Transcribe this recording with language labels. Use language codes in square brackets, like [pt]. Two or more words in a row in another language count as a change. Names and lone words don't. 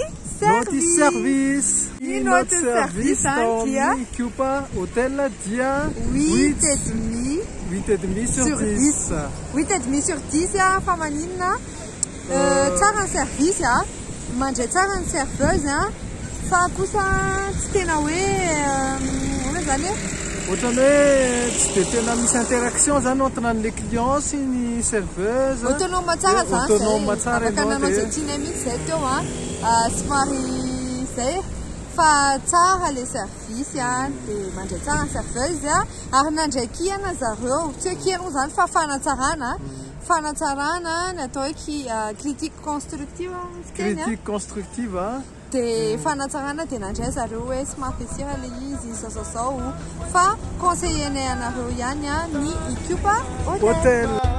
[fr] service notre service [mg] tao amin'ny Cupa Hotel dia 8,5 sur 10 8,5 sur 10 fa maninona tsara ny service mandray tsara ny serveuse fa kosa tsy tena hoe ona zany ohatrany hoe tsy dia tena misy interaction zany [fr] entre les clients [mg] sy ny serveuse autonome tsara zany autonome tsara afaka nanao zay tiana mihitsy zay teo somary zay fa tsara le service dia mandray tsara ny serveuse ary nandray kiana zareo tsy hoe kiana zany fa fanatsarana ny atao hoe [fr] critique constructive [mg] dia fanatsarana dia nandray zareo hoe sy mahafesira le izy zao fa conseillenay anareo ihany ny Cupa Hotel.